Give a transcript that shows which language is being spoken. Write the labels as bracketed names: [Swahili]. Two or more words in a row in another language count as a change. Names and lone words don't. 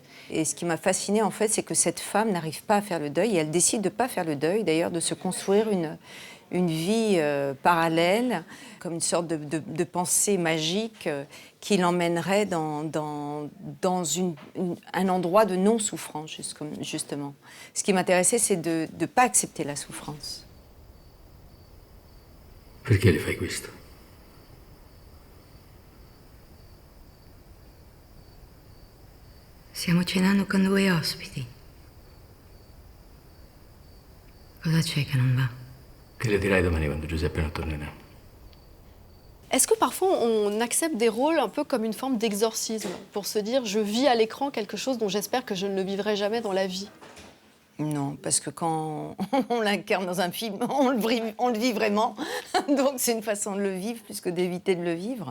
[French] Et ce qui m'a fascinée, en fait, c'est que cette femme n'arrive pas à faire le deuil et elle décide de pas faire le deuil, d'ailleurs, de se construire une vie parallèle, comme une sorte de pensée magique qui l'emmènerait dans un endroit de non-souffrance, justement. Ce qui m'intéressait, c'est de ne pas accepter la souffrance. [Italian] Perché le fai questo? Stiamo cenando con 2 ospiti. Cosa c'è che non va? Che le dirai domani quando Giuseppe non tornerà? [French] Est-ce que parfois on accepte des rôles un peu comme une forme d'exorcisme, pour se dire je vis à l'écran quelque chose dont j'espère que je ne le vivrai jamais dans la vie? Non, parce que quand on l'incarne dans un film, on le vit vraiment. Donc c'est une façon de le vivre plus que d'éviter de le vivre.